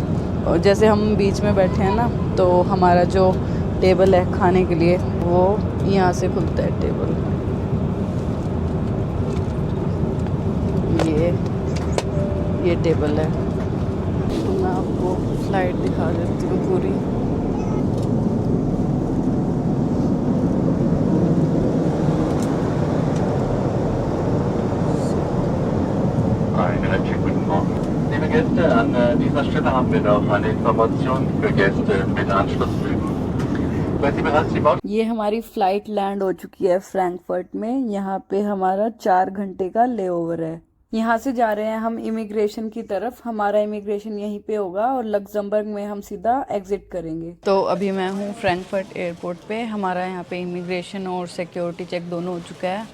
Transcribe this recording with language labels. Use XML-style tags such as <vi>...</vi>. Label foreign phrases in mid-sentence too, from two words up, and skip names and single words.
<hi>और जैसे हम बीच में बैठे हैं ना, तो हमारा जो टेबल है खाने के लिए वो यहाँ से खुलता है टेबल। ये टेबल है, तो मैं आपको फ्लाइट दिखा देती हूँ पूरी।</hi> <de>Liebe Gäste, an dieser Stelle haben wir noch eine Information für Gäste mit Anschlussflügen. Weil Sie bereits die Baut</de> <hi>ये हमारी फ़्लाइट लैंड हो चुकी है फ्रैंकफर्ट में। यहाँ पे हमारा 4 घंटे का लेओवर है। यहाँ से जा रहे हैं हम इमिग्रेशन की तरफ। हमारा इमिग्रेशन यहीं पे होगा और लग्जमबर्ग में हम सीधा एग्जिट करेंगे। तो अभी मैं हूँ फ्रैंकफर्ट एयरपोर्ट पे। हमारा यहाँ पे इमिग्रेशन और सिक्योरिटी चेक दोनों हो चुका है।</hi>